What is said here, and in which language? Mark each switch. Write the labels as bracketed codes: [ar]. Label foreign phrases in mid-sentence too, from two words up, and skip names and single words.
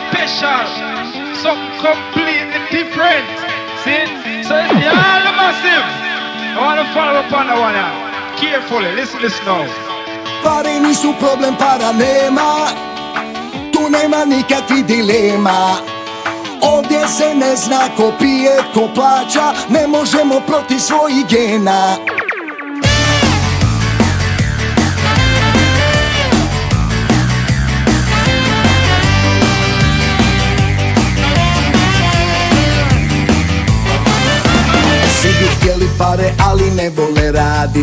[en] special, something completely different. See? So it's all massive. I want to follow up on that one now. Carefully, listen this now. [bs] Pare nisu problem, para nema. Tu nema nikakvih dilema. Ovdje se ne zna ko pije, ko plaća. Ne možemo protiv svojih gena. Svi bi htjeli pare, ali ne vole radit.